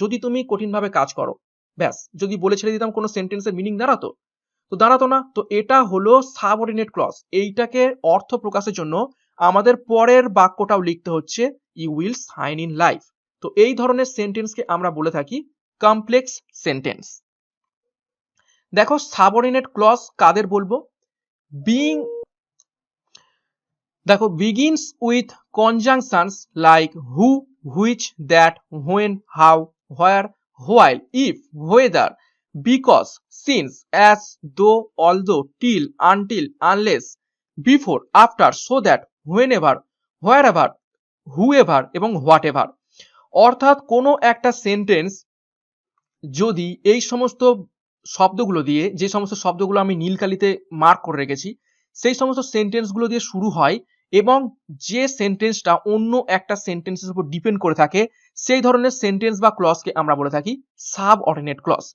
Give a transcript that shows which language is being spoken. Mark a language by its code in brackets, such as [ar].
[bn] যদি তুমি কঠিনভাবে কাজ করো, ব্যাস, যদি বলে ছেড়ে দিতাম কোনো সেন্টেন্সের মিনিং দাঁড়াতো? তো দাঁড়াতো না। তো এটা হলো সাবঅর্ডিনেট ক্লজ। এইটাকে অর্থ প্রকাশের জন্য আমাদের পরের বাক্যটাও লিখতে হচ্ছে [en] You will shine in life. [bn] তো এই ধরনের সেন্টেন্সকে আমরা বলে থাকি কমপ্লেক্স সেন্টেন্স। দেখো সাবঅর্ডিনেট ক্লজ কাদের বলবো, বিং, দেখো [en] begins with conjunctions like who, which, that, when, how, where, while, if, whether, because, since, as, though, although, till, until, unless, before, after, so that, whenever, wherever, whoever এবং whatever। [bn] অর্থাৎ কোনো একটা sentence যদি এই সমস্ত শব্দগুলো দিয়ে, যে সমস্ত শব্দগুলো আমি নীলকালিতে মার্ক করে রেখেছি, সেই সমস্ত সেন্টেন্সগুলো দিয়ে শুরু হয় এবং যে সেন্টেন্সটা অন্য একটা সেন্টেন্সের উপর ডিপেন্ড করে থাকে, সেই ধরনের সেন্টেন্স বা ক্লজকে আমরা বলে থাকি সাবঅর্ডিনেট ক্লজ।